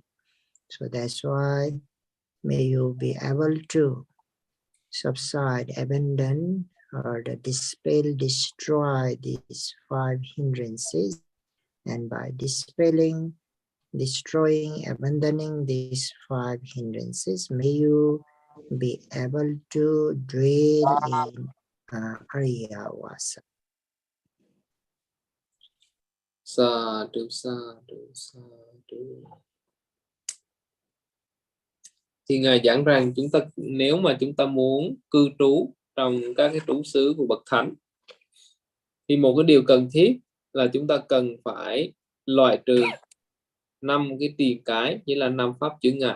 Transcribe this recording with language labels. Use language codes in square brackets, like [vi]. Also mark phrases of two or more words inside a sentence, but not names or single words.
[en] So that's why may you be able to subside, abandon, or dispel, destroy these five hindrances. And by dispelling, destroying, abandoning these five hindrances, may you be able to dwell in Ariyavasa. [pi] Sadhu, sadhu, sadhu. [vi] Thì Ngài giảng rằng nếu mà chúng ta muốn cư trú trong các cái trú xứ của bậc thánh, thì một cái điều cần thiết là chúng ta cần phải loại trừ 5 cái tiền cái, như là 5 pháp chướng ngại.